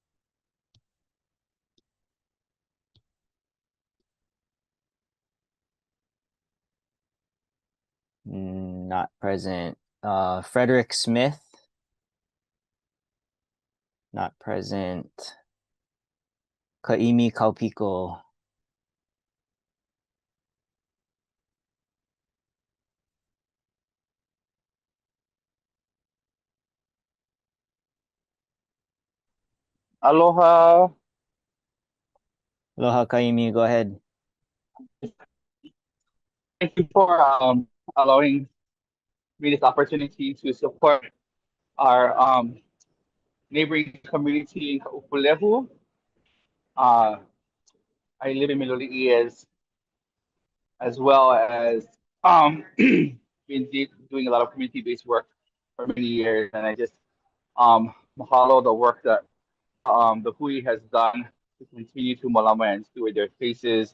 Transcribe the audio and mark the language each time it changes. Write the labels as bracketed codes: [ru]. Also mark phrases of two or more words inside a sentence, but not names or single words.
[en] Not present. Frederick Smith. Not present. Kaimi Kaupiko. Aloha. Aloha, Kaimi, go ahead. Thank you for allowing me this opportunity to support our neighboring community in Kaʻūpūlehu. I live in Miloli'i as well as been doing a lot of community-based work for many years, and I just mahalo the work that the Hui has done to continue to malama and steward their spaces.